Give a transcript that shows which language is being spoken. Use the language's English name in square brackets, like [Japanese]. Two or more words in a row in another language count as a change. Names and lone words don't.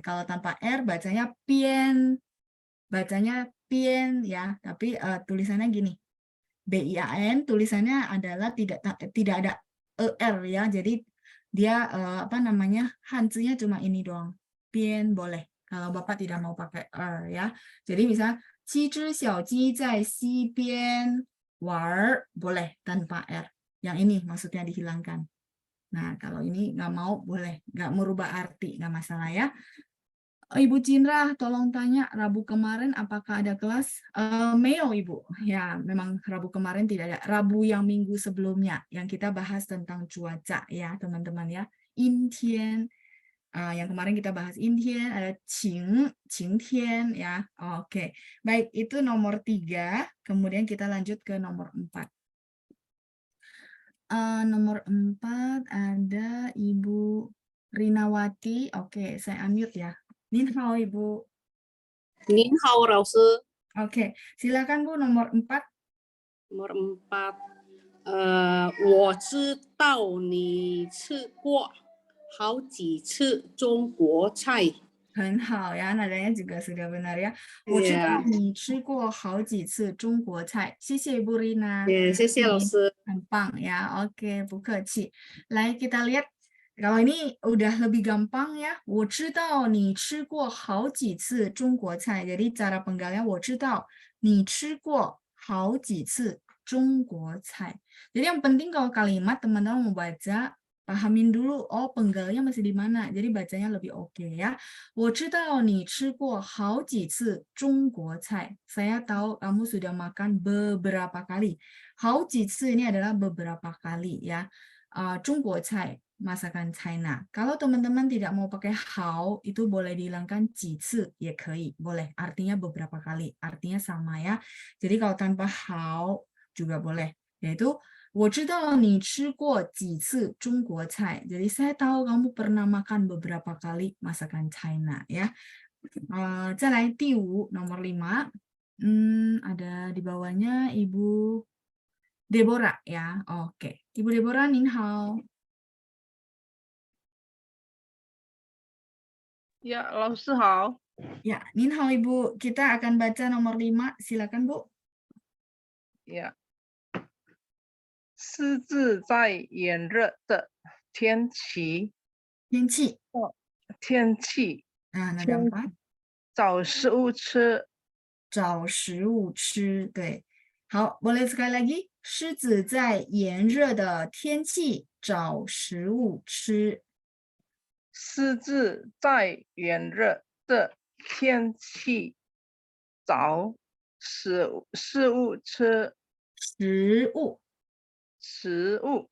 [Indonesian] Kalau tanpa R bacanya pien. Bacanya pien ya, tapi tulisannya gini. BIAN tulisannya adalah tidak ada ER ya. Jadi dia apa namanya? Hanzinya cuma ini doang. Pien boleh. Kalau Bapak tidak mau pakai R ya. Jadi misalnya [Chinese] 七只小鸡在溪边玩 [Indonesian] boleh tanpa R. Yang ini maksudnya dihilangkan. Nah, kalau ini nggak mau, boleh. Nggak merubah arti, nggak masalah ya. Ibu Cindra, tolong tanya, Rabu kemarin apakah ada kelas? Meo, Ibu. Ya, memang Rabu kemarin tidak ada. Rabu yang minggu sebelumnya, yang kita bahas tentang cuaca ya, teman-teman ya. Intian. Yang kemarin kita bahas Intian, ada Qingtian ya. Oke, baik, itu nomor 3. Kemudian kita lanjut ke nomor 4. Nomor 4 ada Ibu Rinawati. Oke, saya unmute ya. [Chinese] 您好, [Indonesian] Ibu. [Chinese] 您好，老师。 [Indonesian] Oke, silakan Bu, nomor 4. Nomor 4， [Chinese] 我知道你吃过好几次中国菜。很好呀, [Indonesian] nadanya juga sudah benar ya. [Chinese] 我知道你吃过好几次中国菜。谢谢 Ibu Rina. 谢谢老师。很棒 ya. Oke, 不客气. [Indonesian] Lai kita lihat. Kalau ini udah lebih gampang ya. [Chinese] 我知道你吃过好几次中国菜. [Indonesian] Jadi cara penggalnya [Chinese] 我知道你吃过好几次中国菜. [Indonesian] Jadi yang penting kalau kalimat teman-teman mau baca, pahamin dulu, oh penggalnya masih di mana. Jadi bacanya lebih oke ya. [Chinese] 我知道你吃过好几次中国菜. [Indonesian] Saya tahu kamu sudah makan beberapa kali. [Chinese] 好几次 [Indonesian] ini adalah beberapa kali ya. [Chinese] 中国菜 [Indonesian] masakan China. Kalau teman-teman tidak mau pakai hao, itu boleh dihilangkan [Chinese] 几次 也可以, [Indonesian] boleh. Artinya beberapa kali, artinya sama ya. Jadi kalau tanpa hao juga boleh. [Chinese] Yaitu 我知道你吃过几次中国菜. [Indonesian] Jadi saya tahu kamu pernah makan beberapa kali masakan China ya. [Chinese] 再来第5, [Indonesian] nomor 5. Ada di bawahnya Ibu Deborah ya. Oke. Ibu Deborah, [Chinese] 您好. [Indonesian] Ya, [Chinese] 老师好。 [Indonesian] Ya, [Chinese] 您好 [Indonesian] Ibu. Kita akan baca nomor 5. Silakan Bu. [Chinese] 呀，狮子在炎热的天气，天气. 那个4. 找食物吃。找食物吃，对。 [Indonesian] 好，boleh sekali lagi. [Chinese] 狮子在炎热的天气找食物吃。狮子在炎热的天气找食物吃。食物